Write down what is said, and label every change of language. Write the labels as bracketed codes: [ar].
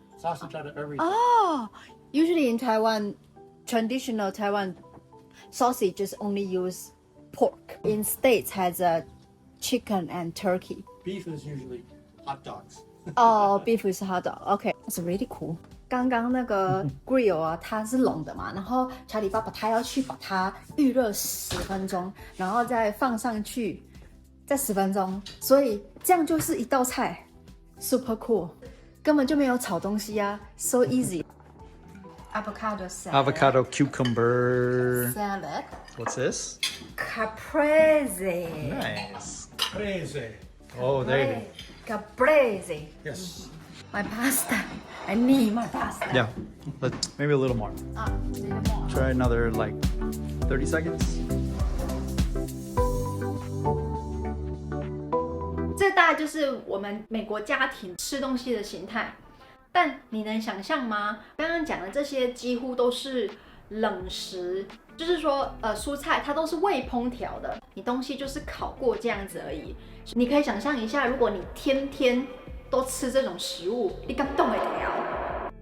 [en] Sausage out of everything. Oh, usually in Taiwan, traditional Taiwan sausages only use pork. In States has a chicken and turkey. Beef is usually hot dogs. Oh, beef is hot dog. Okay, that's really cool. [zh] 刚刚那个 grill 啊，它是冷的嘛，然后查理爸爸他要去把它预热10分钟，然后再放上去，再10分钟，所以这样就是一道菜 ， [en] super cool， [zh] 根本就没有炒东西啊 ， [en] so easy。 Avocado salad. Avocado cucumber. Salad. What's this? Caprese. Nice. Crazy. Oh, there you Caprese. Yes. My pasta. I need my pasta. go. Yeah. Maybe a little more. 啊，little more. Try another like 30 seconds. [zh] 这大概就是我们美国家庭吃东西的形态。但你能想象吗？刚刚讲的这些几乎都是冷食，就是说，蔬菜它都是未烹调的，你东西就是烤过这样子而已。你可以想象一下，如果你天天都吃这种食物，你敢动得了？